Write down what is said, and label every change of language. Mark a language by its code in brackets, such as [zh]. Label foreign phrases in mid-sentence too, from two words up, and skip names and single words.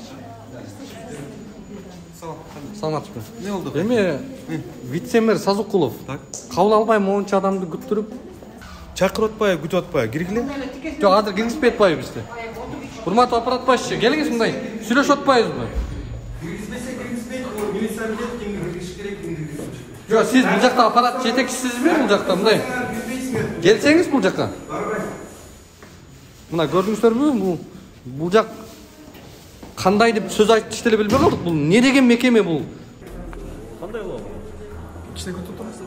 [ky] Саламатсызбы? Эмне болду? Эми вице-мэр Сазыкулов кабыл албай монча адамды күттүрүп, чакырып атпай, күтүп атпай, киргиле? Жок, азыр киргизбей атпайбы бизди. Урматтуу аппарат башчы, келиңиз мындай. Сүйлөшүп атпайбызбы? Киргизбесе киргизбейт. [kk] Yok, siz bu жақта аппарат жетекшісіз бе бұл жақта мындай? Келсеңіз бұл жаққа. Мына көрдіңіздер бе? Бұл жақ қандай деп сөз айтты іштеле білмей қалдық. Бұл не деген мекеме бұл? Қандай ол? Кішіне күтіп тұрмыз.